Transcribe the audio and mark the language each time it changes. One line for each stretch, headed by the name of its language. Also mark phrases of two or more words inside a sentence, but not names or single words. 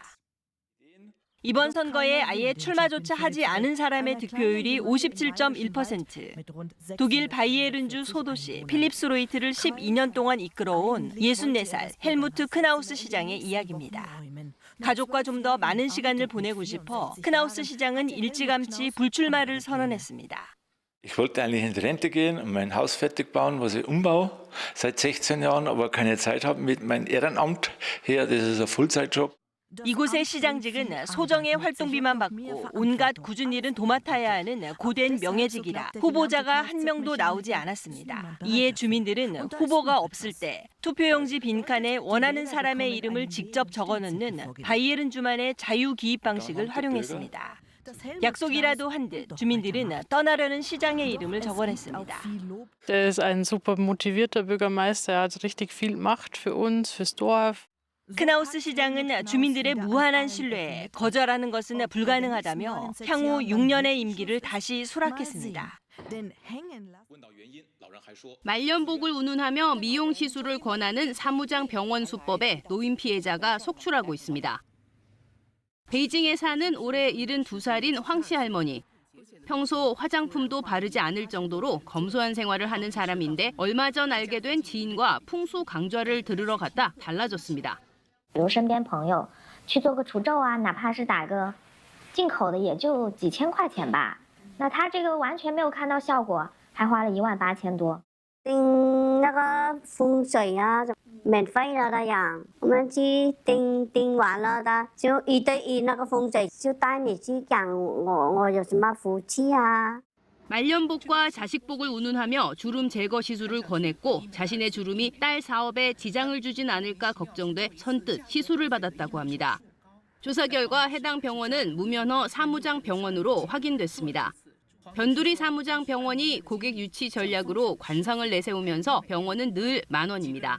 Korean: 이번 선거에 아예 출마조차 하지 않은 사람의 득표율이 57.1%. 독일 바이에른주 소도시 필립스로이트를 12년 동안 이끌어온 64살 헬무트 크나우스 시장의 이야기입니다. 가족과 좀 더 많은 시간을 보내고 싶어 크나우스 시장은 일찌감치 불출마를 선언했습니다.
German: Ich wollte eigentlich in Rente gehen und mein Haus fertig bauen, was ich umbaue, seit 16 Jahren, aber keine Zeit habe mit meinem Ehrenamt her, das ist ein Vollzeitjob.
Korean: 이곳의 시장직은 소정의 활동비만 받고 온갖 굳은 일은 도맡아야 하는 고된 명예직이라 후보자가 한 명도 나오지 않았습니다. 이에 주민들은 후보가 없을 때 투표용지 빈칸에 원하는 사람의 이름을 직접 적어넣는 바이에른주만의 자유 기입 방식을 활용했습니다. 약속이라도 한 듯 주민들은 떠나려는 시장의 이름을 적어냈습니다.
German: Der ist ein super motivierter Bürgermeister, er hat richtig viel Macht für uns, fürs Dorf.
Korean: 크나우스 시장은 주민들의 무한한 신뢰에 거절하는 것은 불가능하다며 향후 6년의 임기를 다시 수락했습니다. 말년복을 운운하며 미용 시술을 권하는 사무장 병원 수법에 노인 피해자가 속출하고 있습니다. 베이징에 사는 올해 72살인 황씨 할머니. 평소 화장품도 바르지 않을 정도로 검소한 생활을 하는 사람인데 얼마 전 알게 된 지인과 풍수 강좌를 들으러 갔다 달라졌습니다.
Chinese: 比如身边朋友去做个除皱啊，哪怕是打个进口的也就几千块钱吧。那他这个完全没有看到效果，还花了18000多。定那个风水啊，免费了的呀，我们去定完了的，就1对1那个风水，就带你去讲我有什么福气啊。
Korean: 말년복과 자식복을 운운하며 주름 제거 시술을 권했고 자신의 주름이 딸 사업에 지장을 주진 않을까 걱정돼 선뜻 시술을 받았다고 합니다. 조사 결과 해당 병원은 무면허 사무장 병원으로 확인됐습니다. 변두리 사무장 병원이 고객 유치 전략으로 관상을 내세우면서 병원은 늘 만원입니다.